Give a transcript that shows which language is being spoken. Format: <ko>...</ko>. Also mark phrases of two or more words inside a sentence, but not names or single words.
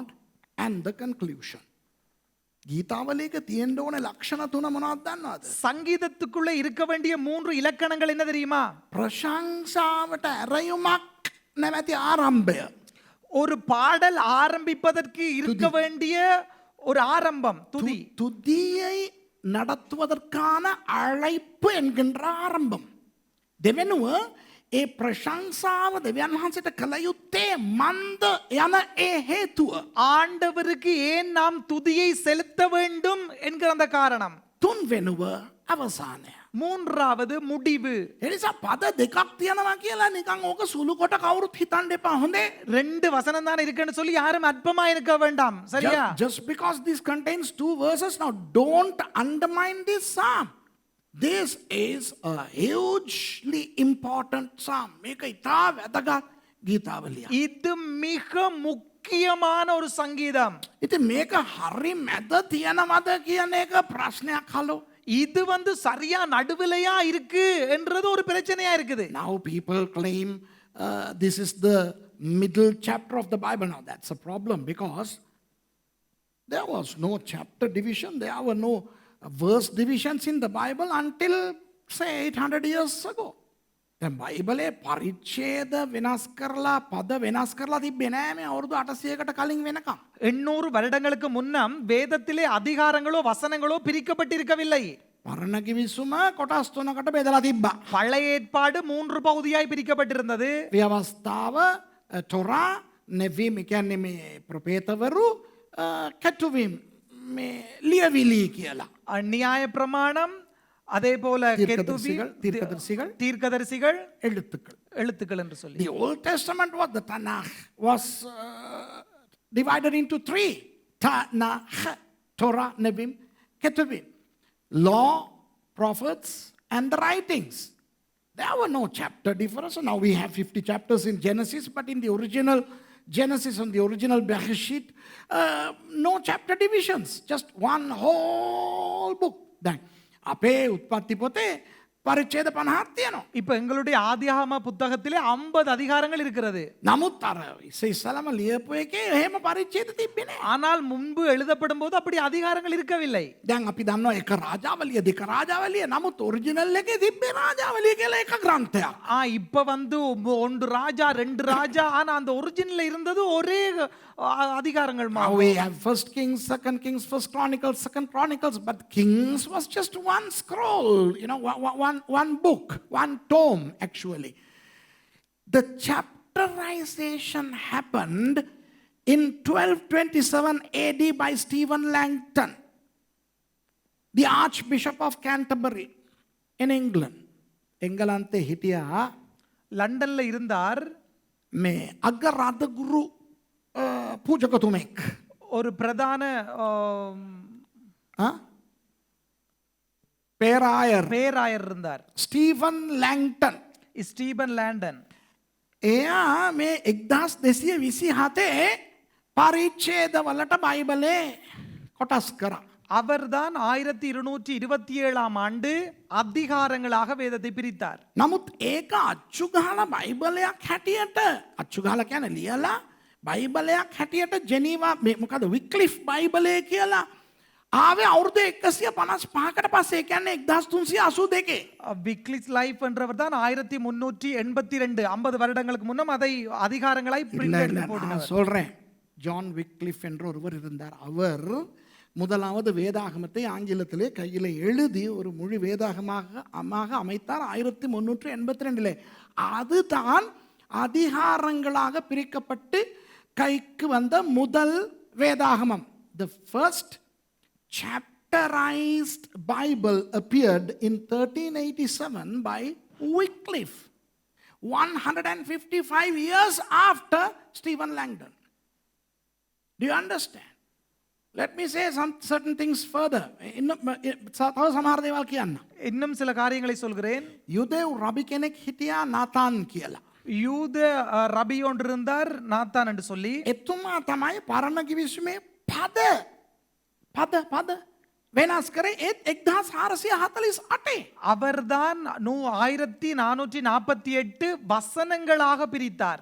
<en>And the conclusion.</en> <si>ගීතාවලියක තියෙන්න ඕනේ ලක්ෂණ තුන මොනවද දන්නවද?</si> <ta>சங்கீதத்துக்குள்ள இருக்க வேண்டிய 3 இலக்கணங்கள் என்ன தெரியுமா?</ta> <si>ප්‍රශංසාවට ඇරයුමක් නැමැති ආරම්භය.</si> <ta>ஒரு பாடல் ஆரம்பிப்பதற்கு இருக்க வேண்டிய ஒரு ஆரம்பம், துதி. துதியை நடத்துவதற்கான அழைப்பு என்கின்ற ஆரம்பம்.</ta> <si>දෙවෙනුව ඒ ප්‍රශංසාව දෙවියන් වහන්සේට කළ යුත්තේ මන්ද යන ඒ හේතුව.</si> <ta>ஆண்டவருக்கு ஏன் நாம் துதியை செலுத்த வேண்டும் என்கிற அந்த காரணம்.</ta> <si>තුන්වෙනුව අවසානය.</si> <ta>மூன்றாவது முடிவு.</ta> <si>එනිසා පද දෙකක් තියෙනවා කියලා නිකන් ඕක සුළු කොට කවුරුත් හිතන්න එපා. හොඳේ?</si> <ta>2 வசனம் தான் இருக்குன்னு சொல்லி யாரும் அற்பமா இருக்க வேண்டாம். சரியா?</ta> <en>Just because this contains 2 verses, now don't undermine this psalm. This is a hugely important psalm.</en> <si>මේක ඉතා වැදගත් ගීතාවලියක්.</si> <ta>இது மிக முக்கியமான ஒரு சங்கீதம்.</ta> <si>ඉතින් මේක හරි මැද තියෙනවද කියන එක ප්‍රශ්නයක් හලෝ.</si> <ta>இது சரியா நடுவிலையா இருக்கு என்றது ஒரு பிரச்சனையா இருக்குது.</ta> <en>Now people claim this is the middle chapter of the Bible. Now that's a problem because there was no chapter division. There were no verse divisions in the Bible until say 800 years ago.</en> <si>දැන් බයිබලේ පරිච්ඡේද වෙනස් කරලා පද වෙනස් කරලා තිබ්බේ නෑ මේ අවුරුදු 800කට කලින් වෙනකම්.</si> <ta>800 வருடங்களுக்கு முன்னம் வேதத்திலே அதிகாரங்களோ வசனங்களோ பிரிக்கப்பட்டிருக்கவில்லை.</ta> <si>පරණ කිවිසුම කොටස් තුනකට බෙදලා තිබ්බා.</si> <ta>பழைய ஏற்பாடு 3 பகுதியாய் பிரிக்கப்பட்டிருந்தது.</ta> <si>ව්‍යවස්ථාව, තොරා, නෙවීම් කියන්නේ මේ ප්‍රොපේතවරු, කැටුවීම් මේ ලියවිලි කියලා.</si> <ta>நியாய பிரமாணம், அதே போல தீர்க்கதரிசிகள், தீர்க்கதரிசிகள், தீர்க்கதரிசிகள், எழுத்துக்கள். எழுத்துக்கள் என்று சொல்லி.</ta> <en>The Old Testament was the Tanakh was divided into 3. Tanakh, Torah, Nevi'im, Ketuvim. Law, prophets, and the writings. There were no chapter difference. So now we have 50 chapters in Genesis, but in the original Genesis and the original Bereshit, no chapter divisions. Just one whole book. Then,</en> <si>අපේ උත්පත්ති පොතේ පරිච්ඡේද 50ක් තියෙනවා.</si> <ta>இப்போ எங்களுடைய ஆதியாகம புத்தகத்திலே 50 அதிகாரங்கள் இருக்கிறது.</ta> <si>නමුත් අර ඉස්සෙල්ලාම ලියපු එකේ එහෙම පරිච්ඡේද තිබ්බේ නැහැ.</si> <ta>ஆனால் முன்பு எழுதப்படும் போது அப்படி அதிகாரங்கள் இருக்கவில்லை.</ta> <si>දැන් අපි දන්නවා එක රාජාවලිය, දෙක රාජාවලිය. නමුත් ඔරිජිනල් එකේ තිබ්බේ රාජාවලිය කියලා එක ග්‍රන්ථයක්.</si> <ta>இப்போ 1 ராஜா 2 ராஜா, ஆனா அந்த ஒரிஜினல்ல இருந்தது ஒரே அதிகாரங்கள்</ta> <en>Now we have First Kings, Second Kings, First Chronicles, Second Chronicles, but Kings was just one scroll, one book, one tome actually. The chapterization happened in 1227 AD by Stephen Langton, the Archbishop of Canterbury in England.</en> <si>එංගලන්තේ හිටියා</si> <ta>லண்டன்ல இருந்தார்</ta> <si>මේ අගරාධගුරු පූජකතුමෙක්.</si> <ta>ஒரு பிரதான பேராயர் இருந்தார்.</ta> <si>ස්ටීවන් ලැංටන්.</si> <ta>ஸ்டீபன் லேண்டன்.</ta> <si>එයා මේ 1227 පරිච්ඡේදවලට බයිබලේ කොටස් කරා.</si> <ta>அவர்தான் 1227ஆம் ஆண்டு அதிகாரங்களாக வேதத்தை பிரித்தார்.</ta> <si>නමුත් ඒක අච්චු ගහලා බයිබලයක් හැටියට, අච්චු ගහලා කියන්නේ ලියලා බයිබලයක් හැටියට ජෙනීවා මොකද වික්ලිෆ් බයිබලය කියලා ආවේ අවුරුදු 155කට පස්සේ, කියන්නේ 1382.</si> <ta>விக்லிஸ் லைஃப் என்றவர் தான் 1382 50 வருடங்களுக்கு முன்னம் அதை அதிகாரங்களாய் பிரிண்ட் எடுத்து போட்டார். சொல்றேன், ஜான் விக்லிஃப் என்ற ஒருவர் இருந்தார். அவர் முதலாவது வேதாகமத்தை ஆங்கிலத்திலே கையில் எழுதி ஒரு மொழி வேதாகமாக அமைத்தார் 1382. அதுதான் அதிகாரங்களாக பிரிக்கப்பட்டு கைக்கு வந்த முதல் வேதாகமம்.</ta> <en>The first chapterized Bible appeared in 1387 by Wycliffe. 155 years after Stephen Langdon. Do you understand? Let me say some certain things further.</en> <si>තව සමහර දේවල් කියන්න.</si> <ta>இன்னும் சில காரியங்களை சொல்கிறேன்.</ta> <si>යුදෙව් රබි කෙනෙක් හිටියා නාතාන් කියලා.</si> <ta>யூத ரபி ஒன்று இருந்தார், நாத்தான் என்று சொல்லி.</ta> <si>එතුමා තමයි පරණ කිවිසුමේ පද වෙනස් කරේ ඒත් 1448.</si> <ta>அவர்தான் 1448 வசனங்களாக பிரித்தார்.</ta>